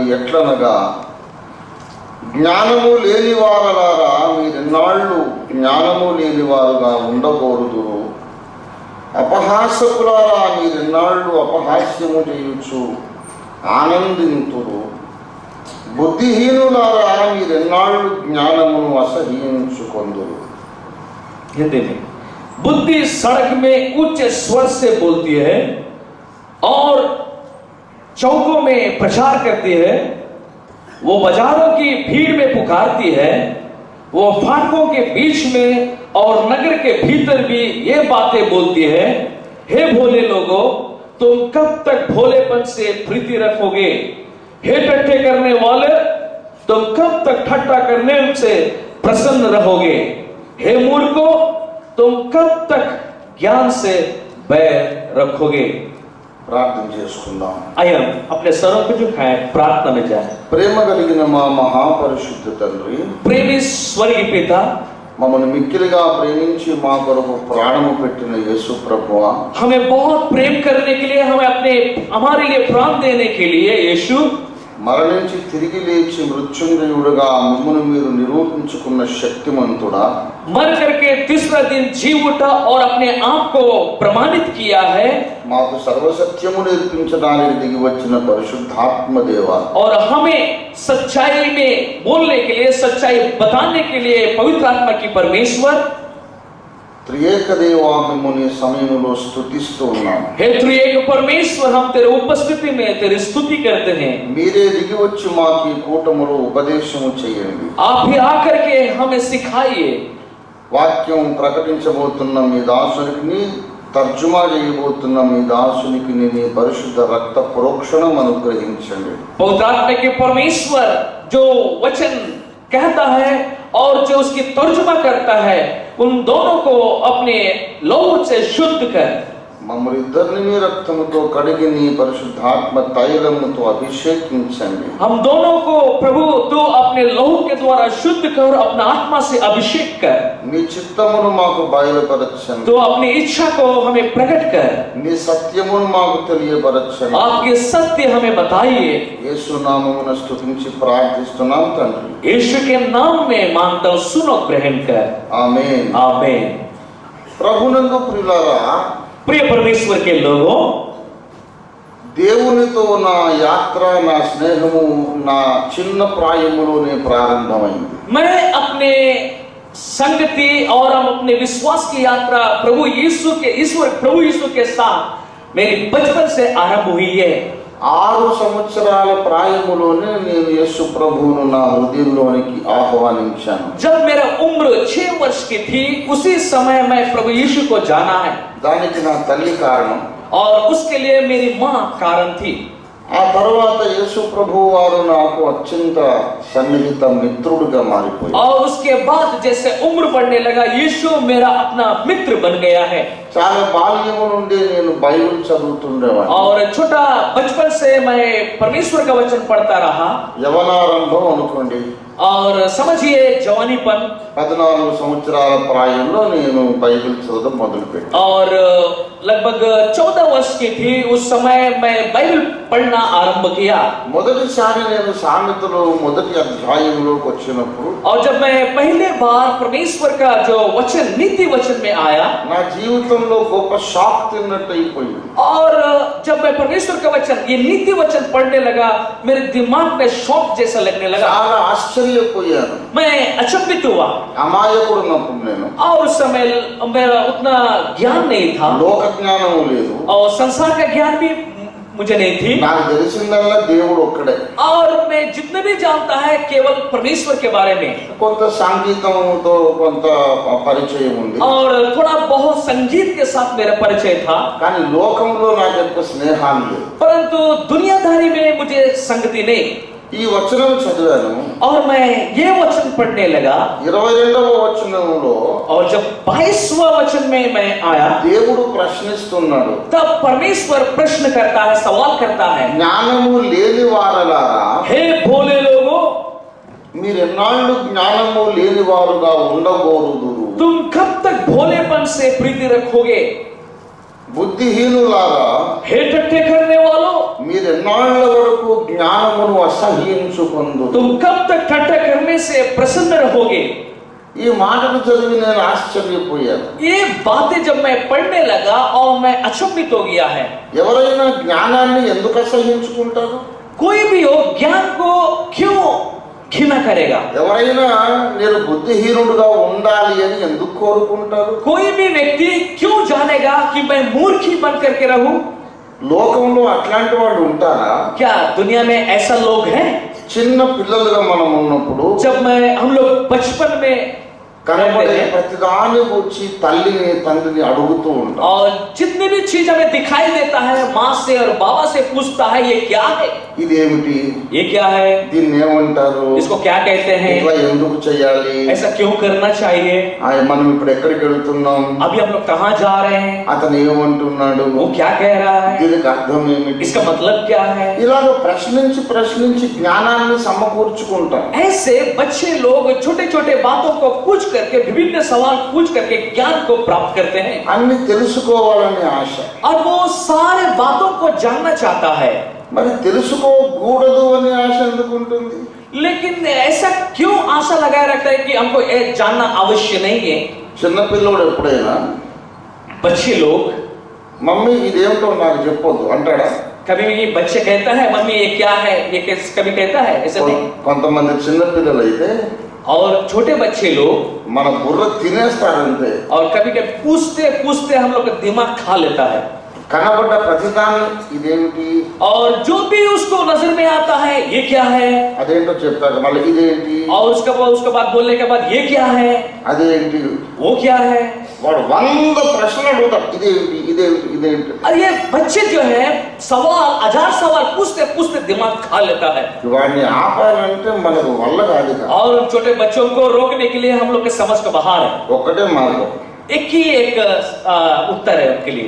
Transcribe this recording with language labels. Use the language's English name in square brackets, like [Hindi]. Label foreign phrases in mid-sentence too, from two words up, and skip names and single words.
[Telugu] ఎట్లనగా, జ్ఞానము లేని వారలారా మీరెన్నాళ్ళు జ్ఞానము లేని వారుగా ఉండకూడదురు, అపహాసకులారా మీరెన్నాళ్ళు అపహాస్యము చేయుచు ఆనందింతురు, బుద్ధిహీనులారా మీరెన్నాళ్ళు జ్ఞానమును అసహ్యించుకొందురు. [Hindi] हिंदी में बुद्धि सड़क में उच्च स्वर से बोलती है और चौकों में प्रचार करती है, वो बाजारों की भीड़ में पुकारती है, वो फाटकों के बीच में और नगर के भीतर भी ये बातें बोलती है, हे भोले लोगों, तुम कब तक भोलेपन से प्रीति रखोगे? हे ठट्ठे करने वाले, तुम कब तक ठट्ठा करने से प्रसन्न रहोगे? हे मूर्खों, तुम कब तक ज्ञान से बैर रखोगे? [Telugu] ప్రార్థన చేసుకుందాం. [Hindi] आइए हम अपने सरों को झुकाएं, प्रार्थना में जाएं. [Telugu] ప్రేమ కలిగిన మా మహాపరిశుద్ధ తండ్రి, [Hindi] प्रेमी स्वर्गीय पिता, [Telugu] మమ్మల్ని మిక్కిలిగా ప్రేమించి మా కొరకు ప్రాణము పెట్టిన యేసు ప్రభువా, [Hindi] हमें बहुत प्रेम करने के लिए, हमारे लिए प्राण देने के लिए यीशु, [Telugu] మరణించి తిరిగి లేచి మృత్యుంజయుడుగా మిమ్మును మీరు నిరూపించుకున్న శక్తిమంతుడా, [Hindi] मर करके तीसरा दिन जी उठा और अपने आप को प्रमाणित किया है, [Telugu] మాకు సర్వసత్యము నేర్పించడానికి దిగి వచ్చిన పరిశుద్ధాత్మ దేవ, [Hindi] और हमें सच्चाई में बोलने के लिए, सच्चाई बताने के लिए पवित्र आत्मा की परमेश्वर, [Telugu] త్రియేక దేవా మిమ్ముని సమయంలో స్తుతిస్తూ ఉన్నాం. [Hindi] हे त्रिएक परमेश्वर, हम तेरे उपस्थिति में तेरी स्तुति करते हैं. [Telugu] మీరే దిగి వచ్చి మాకు ఈ కూటములో ఉపదేశము చేయండి. [Hindi] आप भी आकर के हमें सिखाइए. [Telugu] వాక్యం ప్రకటించబోతున్న మీ దాసునికి, తర్జుమా చేయబోతున్న మీ దాసునికి నీ పరిశుద్ధ రక్త ప్రోక్షణం అనుగ్రహించండి. [Hindi] पवित्र आत्मा के परमेश्वर जो वचन कहता है और जो उसकी तर्जुमा करता है, उन दोनों को अपने लहू से शुद्ध कर, [Telugu] మమ్మల్ని ఇద్దరిని మీ రక్తముతో కడిగి నీ పరిశుద్ధాత్మ తైలముతో అభిషేకించండి. [Hindi] हम दोनों को प्रभु तो अपने लहू के द्वारा शुद्ध कर, अपना आत्मा से अभिषेक कर, [Telugu] మీ చిత్తమును మాకు బయలుపరచండి. [Hindi] तो अपनी इच्छा को हमें प्रकट कर, [Telugu] నీ సత్యమును మాకు తెలియపరచండి. [Hindi] आपके सत्य हमें बताइए. [Telugu] యేసు నామమున స్తుతించి ప్రార్థిస్తున్నాం తండ్రి. [Hindi] यीशु के नाम में मांगता हूं, सुनो ग्रहण कर. [Telugu] ఆమేన్. [Hindi] आमीन. [Telugu] ప్రభునందు ప్రియులారా, [Hindi] प्रिय परमेश्वर के लोगों, [Telugu] దేవునితో నా యాత్ర, నా స్నేహము నా చిన్న ప్రాయములోనే ప్రారంభమైంది. [Hindi] मैं अपने संगति और हम अपने विश्वास की यात्रा प्रभु यीशु के साथ मेरी बचपन से आरंभ हुई है. [Telugu] 6 సంవత్సరాల ప్రాయములోనే నేను యేసు ప్రభువును నా హృదయంలోనికి ఆహ్వానించాను. [Hindi] जब मेरा उम्र 6 वर्ष की थी, उसी समय मैं प्रभु यीशु को जाना है, [Telugu] దానికి నా తల్లి కారణం. [Hindi] और उसके लिए मेरी माँ कारण थी. [Telugu] ఆ తర్వాత యేసు ప్రభువు వారు నాకు అత్యంత సన్నిహిత మిత్రుడిగా మారిపోయారు. [Hindi] और उसके बाद जैसे उम्र बढ़ने लगा, यीशु मेरा अपना मित्र बन गया है. [Telugu] చాలా బాల్యము నుండి నేను బైబిల్ చదువుతుండేవాడిని. [Hindi] और छोटा बचपन से मैं परमेश्वर का वचन पढ़ता रहा. [Telugu] యవనారంభం అనుకోండి, [Hindi] और समझिए जवानीपन, [Telugu] 14 సంవత్సరాల ప్రాయంలో నేను బైబిల్ చదవడం మొదలుపెట్టాను. [Hindi] और लगभग 14 वर्ष की थी उस समय मैं बाइबल पढ़ना आरंभ किया। [Telugu] మొదటిసారి నేను సామెతలు మొదటి అధ్యాయంలోకి వచ్చినప్పుడు [Hindi] और जब मैं पहले बार परमेश्वर का जो वचन नीति वचन में आया, [Telugu] నా జీవితంలో గొప్ప షాక్ తిన్నట్టు అయిపోయింది. [Hindi] और जब मैं परमेश्वर का वचन ये नीति वचन पढ़ने लगा, मेरे दिमाग में शॉक जैसा लगने लगा। [Telugu] చాలా ఆశ్చర్యపోయాను. [Hindi] मैं अचंभित हुआ। [Telugu] అమాయకుడు ఉన్నప్పుడు నేను [Hindi] और उस समय मेरा उतना ज्ञान नहीं था [Telugu] లోక జ్ఞానము లేదు. [Hindi] और संसार का ज्ञान भी मुझे नहीं थी। [Telugu] నాకు తెలిసిందల్లా దేవుడు ఒక్కడే. [Hindi] और मैं जितने भी जानता है केवल परमेश्वर के बारे में, [Telugu] కొంత సంగీతంతో కొంత పరిచయం ఉంది. [Hindi] और थोड़ा बहुत संगीत के साथ मेरा परिचय था, [Telugu] కానీ లోకంలో నాకు ఎంత స్నేహాన్ని లేదు. [Hindi] परंतु दुनियादारी में मुझे संगति नहीं। [Telugu] ఈ వచనం చదివాను. [Hindi] और मैं ये वचन पढ़ने लगा, [Telugu] 22వ వచనంలో [Hindi] और जब 22वां वचन में मैं आया, [Telugu] దేవుడు ప్రశ్నిస్తున్నాడు. [Hindi] तब परमेश्वर प्रश्न करता है, सवाल करता है, [Telugu] జ్ఞానము లేని వారలారా, [Hindi] हे भोले लोगों, [Telugu] మీరు ఎన్నాళ్ళు జ్ఞానము లేని వారుగా ఉండబోరుదురు. [Hindi] तुम कब तक भोलेपन से प्रीति रखोगे? [Telugu] బుద్ధిహీనులారా, [Hindi] हे टट्टे करने वालों, [Telugu] మీరు ఎన్నాళ్ళ వరకు జ్ఞానమును అసహ్యించుకొందురు. [Hindi] तुम कब तक ठट्टा करने से प्रसन्न रहोगे? [Telugu] ఈ మాటను చదివి నేను ఆశ్చర్యపోయాను. [Hindi] ये बातें जब मैं पढ़ने लगा और मैं अचंभित हो गया है। [Telugu] ఎవరైనా జ్ఞానాన్ని ఎందుకు అసహ్యించుకుంటారు? [Hindi] कोई भी हो ज्ञान को क्यों घृणा करेगा? [Telugu] ఎవరైనా నేను బుద్ధిహీనుడుగా ఉండాలి అని ఎందుకు కోరుకుంటారు? [Hindi] कोई भी व्यक्ति क्यों जानेगा कि मैं मूर्खी बन करके रहूं? [Telugu] లోకంలో అట్లాంటి వాళ్ళు ఉంటారా? [Hindi] क्या दुनिया में ऐसा लोग हैं? [Telugu] చిన్న పిల్లలుగా మనం ఉన్నప్పుడు [Hindi] जब हम लोग बचपन में [Telugu] కనబడే ప్రతిదాని గురించి తల్లిని తండ్రిని అడుగుతూ ఉంటాం. [Hindi] और जितनी भी चीज हमें दिखाई देता है, माँ से और बाबा से पूछता है, ये क्या है, [Telugu] ఇదేమిటి, [Hindi] ये क्या है, [Telugu] దీన్ని ఏమంటారు, [Hindi] इसको क्या कहते हैं, [Telugu] ఇట్లా ఎందుకు చేయాలి, [Hindi] ऐसा क्यों करना चाहिए, [Telugu] మనం ఇప్పుడు ఎక్కడికి వెళ్తున్నాం, [Hindi] अभी हम लोग कहाँ जा रहे हैं, [Telugu] అతను ఏమంటున్నాడు, [Hindi] वो क्या कह रहा है, [Telugu] దీనికి అర్థం ఏమిటి, [Hindi] इसका मतलब क्या है। [Telugu] ఇలాగ ప్రశ్నించి ప్రశ్నించి జ్ఞానాన్ని సమకూర్చుకుంటాం. [Hindi] ऐसे बच्चे लोग छोटे छोटे बातों को पूछ करके, विभिन्न सवाल पूछ करके ज्ञान को प्राप्त करते हैं, [Telugu] అన్ని తెలుసుకోవాలనే ఆశ. [Hindi] और वो सारे बातों को जानना चाहता है। [Telugu] మరి తెలుసుకోకూడదు అనే ఆశ ఎందుకు ఉంటుంది? [Hindi] लेकिन ऐसा क्यों आशा लगाए रखता है कि हमको ये जानना अवश्य नहीं है। [Telugu] చిన్నపిల్లోడు ఎప్పుడైనా [Hindi] बच्चे लोग [Telugu] మమ్మీ ఇదేమిటో నాకు చెప్పొద్దు అంటాడా? [Hindi] कभी भी बच्चे कहता है मम्मी ये क्या है, ये कभी कहता है ऐसा नहीं। [Telugu] కొంతమంది చిన్నపిల్లలు అయితే [Hindi] और छोटे बच्चे लोग [Telugu] మన బుర్ర తినేస్తారంతే. [Hindi] और कभी कभी पूछते पूछते हम लोग का दिमाग खा लेता है, [Telugu] కనబడ్డ ప్రతిదాన్ని ఇదేమిటి, [Hindi] और जो भी उसको नजर में आता है ये क्या है, [Telugu] అదేంటో చెప్తారు. మళ్ళీ ఇదేంటి, [Hindi] और उसके बाद बोलने के बाद ये क्या है, [Telugu] అదేంటి, [Hindi] वो क्या है। [Telugu] వాడు 100 ప్రశ్నలు అడుగుతాడు. ఇదేంటి ఇదేంటి ఇదేంటి. [Hindi] और ये बच्चे जो है सवाल 1000 सवाल पूछते पूछते दिमाग खा लेता है। [Telugu] వాడిని ఆపాలంటే మనకు వల్ల కాదు. [Hindi] और उन छोटे बच्चों को रोकने के लिए हम लोग के समझ का बाहर है, [Telugu] ఒక్కటే మార్గం, [Hindi] एक ही एक उत्तर है उनके लिए,